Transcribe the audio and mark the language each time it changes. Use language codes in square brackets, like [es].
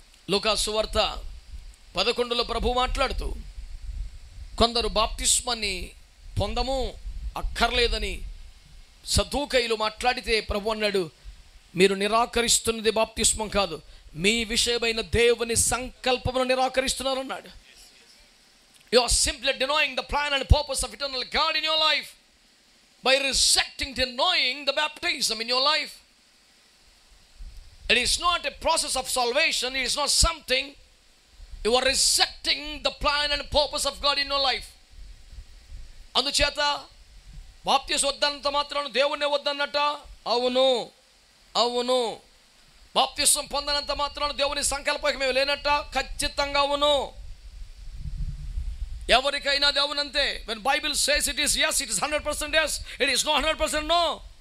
[te] లూకా సువార్త 11లో ప్రభు మాట్లాడుతూ, కొందరు బాప్తిస్మాన్ని పొందము అక్కర్లేదని సదూకయ్యులు మాట్లాడితే ప్రభు అన్నాడు, మీరు నిరాకరిస్తున్నది బాప్తిస్మం కాదు, మీ విషయమైన దేవుని సంకల్పమును నిరాకరిస్తున్నారు అన్నాడు. [en] You are simply denying the plan and purpose of eternal God in your life by denying the baptism in your life. It is not a process of salvation. It is not something. You are rejecting the plan and purpose of God in your life. [te] అందుచేత బాప్తిస్మం వద్దన్నంత మాత్రాన దేవుణ్ణి వద్దన్నట? అవును, అవును. బాప్తిస్మం పొందనంత మాత్రాన దేవుని సంకల్పమే లేనట్ట? ఖచ్చితంగా అవును. ఎవరికైనా దేవునంతే. [en] when Bible says it is yes, it is 100% yes, it is not 100% no.